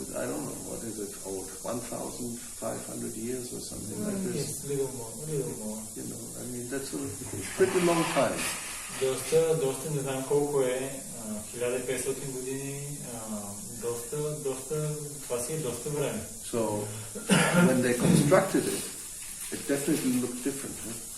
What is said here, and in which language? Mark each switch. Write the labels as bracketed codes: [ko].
[en] I don't know, what is it, old 1,500 years or something like this? Yes, little more. You know, I mean, that's a pretty long time. [bg] Доста, не знам колко е, 1500 години, това си е доста време. [en] So, when they constructed it, it definitely looked different.